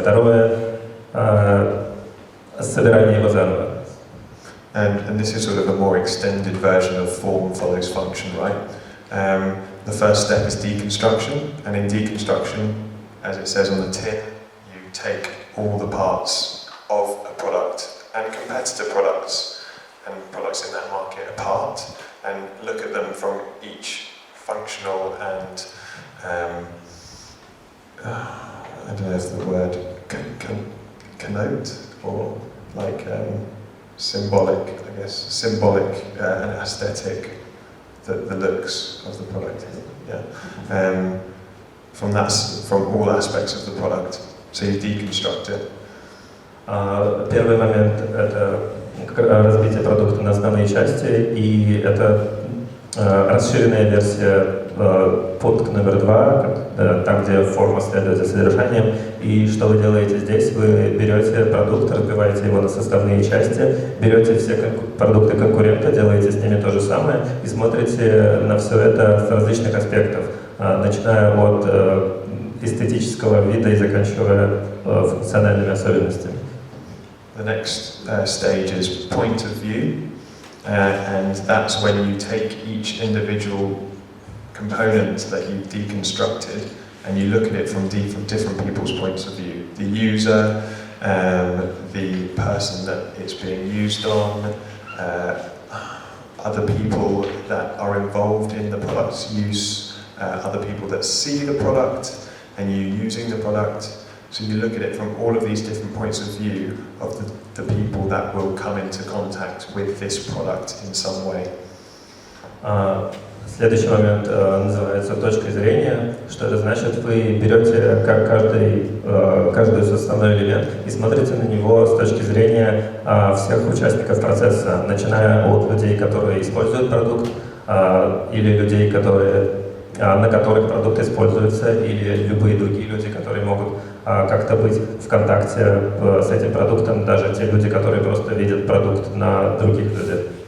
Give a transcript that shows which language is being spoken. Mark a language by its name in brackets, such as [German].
[Russian] Второе — собирание его заново. [English] And this is sort of a more extended version of form follows function, right? The first step is deconstruction, and in deconstruction, as it says on the tin, you take all the parts of a product and competitor products and products in that market apart and look at them from each functional and I don't know if the word connote or like symbolic, I guess, symbolic and aesthetic, the looks of the product. Yeah. From all aspects of the product. So you deconstruct it. [Russian] Первый момент — это разбитие продукта на основные части, и это расширенная версия пункт номер 2, там, где форма следует за содержанием. И что вы делаете здесь? Вы берете продукт, разбиваете его на составные части, берете все продукты конкурента, делаете с ними то же самое и смотрите на все это с различных аспектов, начиная от эстетического вида и заканчивая функциональными особенностями. [English] The next stage is point of view, and that's when you take each individual component that you've deconstructed and you look at it from different people's points of view. The user, the person that it's being used on, other people that are involved in the product's use, other people that see the product and you using the product. So you look at it from all of these different points of view of the people that will come into contact with this product in some way. [Russian] Следующий момент называется точкой зрения. Что это значит? Вы берете каждый составной элемент и смотрите на него с точки зрения всех участников процесса, начиная от людей, которые используют продукт, или людей, на которых продукт используется, или любые другие люди, которые могут как-то быть в контакте с этим продуктом, даже те люди, которые просто видят продукт на других людях.